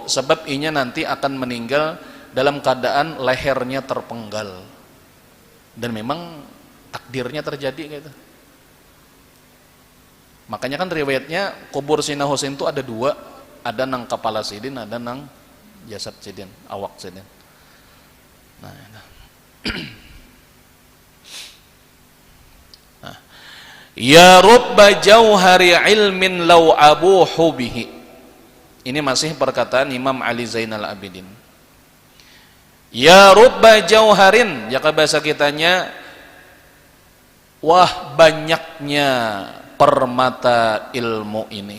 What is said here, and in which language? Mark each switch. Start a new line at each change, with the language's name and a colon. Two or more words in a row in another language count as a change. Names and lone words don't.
Indonesian: Sebab inya nanti akan meninggal dalam keadaan lehernya terpenggal. Dan memang takdirnya terjadi gitu. Makanya kan riwayatnya kubur Sayyidina Husain itu ada 2, ada nang kepala Sidin, ada nang jasad Sidin, awak Sidin. Nah,
Arabic: يا رب جوهر علم لو أبوح به.
Indonesian: Ini masih perkataan Imam Ali Zainal Abidin.
Arabic: يا رب جوهر,
Indonesian: jika bahasa kitanya, wah banyaknya permata ilmu ini.